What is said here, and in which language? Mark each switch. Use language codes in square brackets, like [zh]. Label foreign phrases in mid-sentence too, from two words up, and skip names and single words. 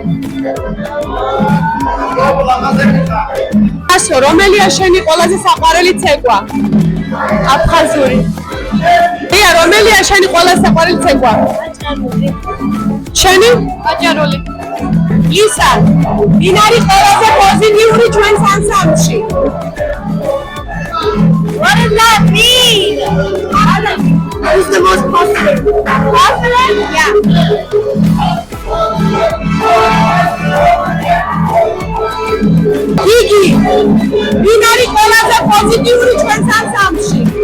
[ka] ასო, რომელია შენი ყველაზე საყვარელი ცეკვა? აფხაზური. ია, რომელია შენი ყველაზე საყვარელი ცეკვა? შენი? აჭარული. ისა, ვინ არის ყველაზე პოზიტიური ჩვენს ანსამბლში? [en] What is that mean? Who's the most positive? Positive? Yeah. [ka] იგი, ვინ არის ყველაზე პოზიტიური ჩვენს ანსამბლში?